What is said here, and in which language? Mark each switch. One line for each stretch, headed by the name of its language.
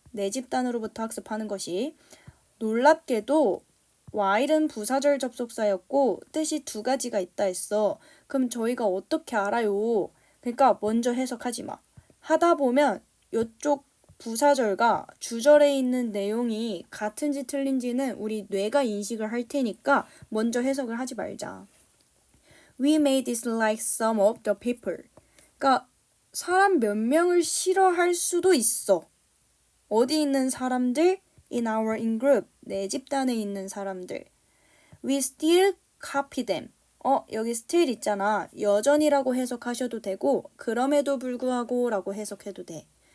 Korean: 내 집단으로부터 학습하는 것이. 놀랍게도 while은 부사절 접속사였고 뜻이 두 가지가 있다 했어. 그럼 저희가 어떻게 알아요? 그러니까 먼저 해석하지 마. 하다 보면 이쪽 부사절과 주절에 있는 내용이 같은지 틀린지는 우리 뇌가 인식을 할 테니까 먼저 해석을 하지 말자.
English: We may dislike some of the people.
Korean: 그러니까 사람 몇 명을 싫어할 수도 있어. 어디 있는 사람들?
English: In our in-group.
Korean: 내 집단에 있는 사람들.
English: We still copy them.
Korean: 여기 still 있잖아. 여전이라고 해석하셔도 되고 그럼에도 불구하고 라고 해석해도 돼.